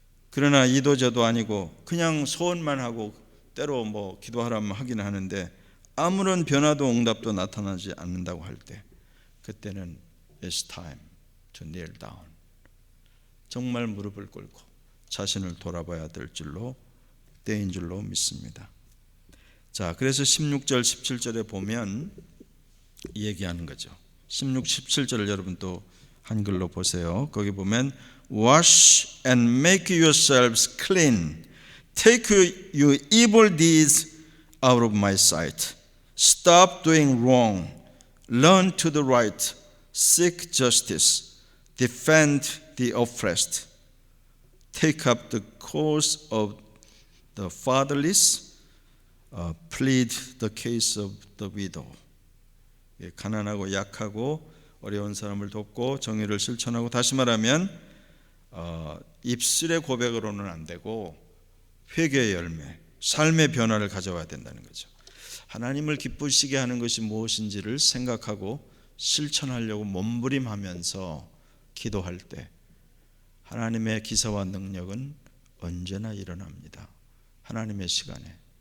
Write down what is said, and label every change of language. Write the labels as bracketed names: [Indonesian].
[Korean] 그러나 이도저도 아니고 그냥 소원만 하고 때로 뭐 기도하라면 하긴 하는데 아무런 변화도 응답도 나타나지 않는다고 할 때, 그때는 [English] It's time to kneel down, [Korean] 정말 무릎을 꿇고 자신을 돌아봐야 될 줄로 때인 줄로 믿습니다. 자, 그래서 16절 17절에 보면 얘기하는 거죠. 16, 17절을 여러분 또 한글로 보세요. 거기 보면 [English] Wash and make yourselves clean. Take your evil deeds out of my sight. Stop doing wrong. Learn to do right. Seek justice. Defend the oppressed. Take up the cause of the fatherless. Plead the case of the widow. [Korean] 가난하고 약하고 어려운 사람을 돕고 정의를 실천하고, 다시 말하면 입술의 고백으로는 안 되고 회개의 열매, 삶의 변화를 가져와야 된다는 거죠. 하나님을 기쁘시게 하는 것이 무엇인지를 생각하고 실천하려고 몸부림하면서 기도할 때 하나님의 기사와 능력은 언제나 일어납니다. 하나님의 시간에.